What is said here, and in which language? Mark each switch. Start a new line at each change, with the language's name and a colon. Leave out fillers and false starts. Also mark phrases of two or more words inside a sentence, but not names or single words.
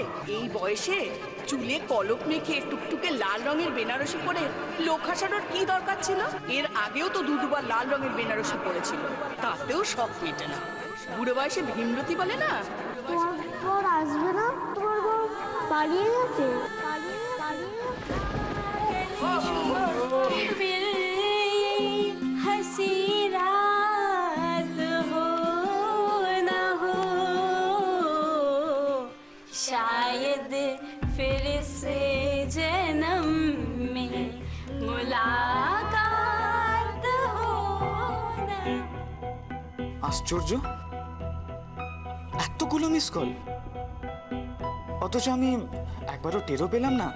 Bangla: এই বয়সে চুলে কলপ মেখে টুকটুকে লাল রঙের বেনারসি পরে লোক হাসানোর কি দরকার ছিল? এর আগেও তো দুবার লাল রঙের বেনারসি পরেছিল, তাতেও সব মেটে না। বুড়ো বয়সে ভীমরতি বলে না। তোমার বর আসবে না? তোমার বর পালিয়ে গেছে।
Hindi: फिर हंसी रात हो ना हो, शायद फिर से जन्म में मुलाकात हो ना।
Bangla: আশ্চর্য, এতগুলো মিস কল, অথচ আমি একবারও টেরও পেলাম না।